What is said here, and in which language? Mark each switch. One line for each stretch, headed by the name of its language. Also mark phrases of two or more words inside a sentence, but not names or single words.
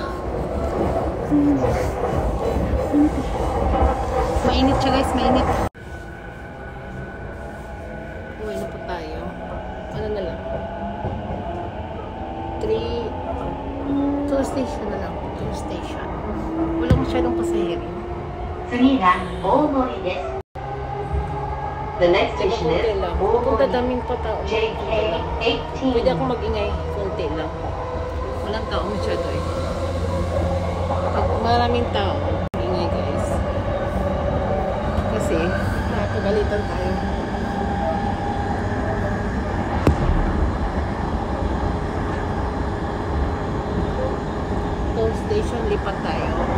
Filipino: Ang init. Init eh. Mainit siya guys, mainit. Uwi na po tayo. Ano na lang? 2 station na lang. 2 station. Walang masyadong pasahero.
Japanese: 次が大森です。
English: The next station is
Filipino: Pupunta
Japanese: 大森
Filipino: daming pa tao. JK18. Pwede akong mag-ingay. Konti lang. Walang tao masyado eh. Pag maraming tao, ingay guys. Kasi, nakakagalitan tayo.
English: Toll station,
Filipino: lipat tayo.